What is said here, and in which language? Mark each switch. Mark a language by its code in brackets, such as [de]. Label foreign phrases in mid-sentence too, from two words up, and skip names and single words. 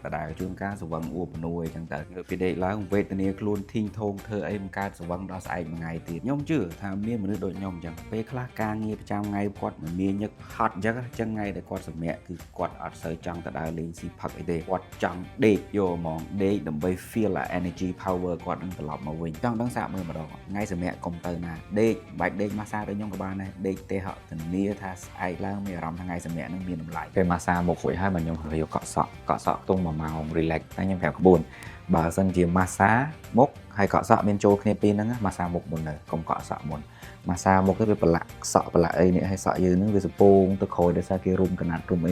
[km] ដដែលជួនកាលស្វឹងអួបនួយអញ្ចឹងទៅពីដេកឡើងវេទនាខ្លួនធីងធងធ្វើអីមិនកើតស្វឹងដល់ស្អែកមួយថ្ងៃទៀតខ្ញុំជឿថាមានមនុស្សដូចខ្ញុំអញ្ចឹងពេលខ្លះការងារប្រចាំថ្ងៃគាត់មិន មានញឹកហត់អញ្ចឹងថ្ងៃដែលគាត់សម្រាកគឺគាត់អត់សូវចង់ទៅដើរលេងស៊ីផឹកអីទេគាត់ចង់ដេកយកហ្មងដេកដើម្បី [en] feel energy power [km] គាត់នឹងត្រឡប់មកវិញចង់ដឹងសាកមើលម្ដងថ្ងៃសម្រាកកុំទៅណាដេកបាច់ដេកម៉ាសាដូចខ្ញុំក៏បានដែរដេកទេហត់ធានាថាស្អែកឡើងមានអារម្មណ៍ថ្ងៃសម្រាកនឹងមានតម្លៃពេលម៉ាសាមុខរួចហើយមកខ្ញុំយកកក់សក់ខ្ទង់1ម៉ោង relax តែខ្ញុំប្រាប់ក្បួនបើសិនជាម៉ាសាមុខហើយកក់សក់មានចូលគ្នាពីរហ្នឹងម៉ាសាមុខមុនទៅកុំកក់សក់មុនម៉ាសាមុខទៅវាប្រឡាក់សក់ប្រឡាក់អីនេះហើយសក់យើងហ្នឹងវាសពងទៅក្រោយដោយសារគេរុំកណាត់រុំអី